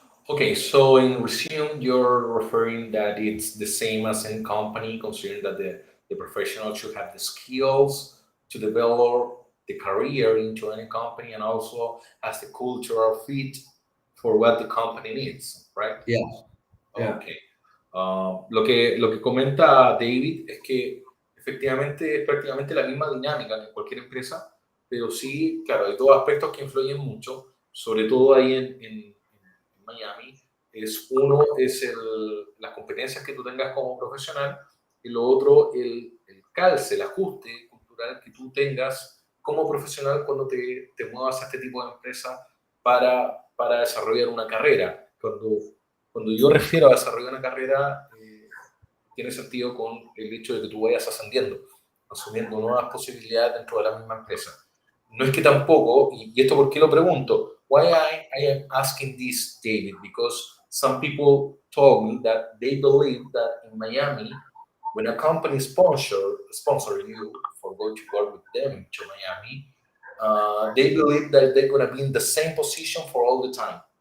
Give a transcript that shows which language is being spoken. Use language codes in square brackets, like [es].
[en] Okay, so in resume, you're referring that it's the same as in company, considering that the professional should have the skills to develop the career into any company, and also has the cultural fit for what the company needs, right? Yeah. Okay. [es] Lo que comenta David es que efectivamente es prácticamente la misma dinámica en cualquier empresa, pero sí, claro, hay dos aspectos que influyen mucho, sobre todo ahí en Miami. Uno es las competencias que tú tengas como profesional, y lo otro, el calce, el ajuste cultural que tú tengas como profesional cuando te muevas a este tipo de empresa para desarrollar una carrera. Cuando yo refiero a desarrollar una carrera, tiene sentido con el hecho de que tú vayas ascendiendo, asumiendo nuevas posibilidades dentro de la misma empresa. No es que tampoco, y esto por qué lo pregunto, [en] why I am asking this, David, because some people told me that they believe that in Miami, when a company sponsor you for going to work with them to Miami, they believe that they're going to be in the same position for all the time.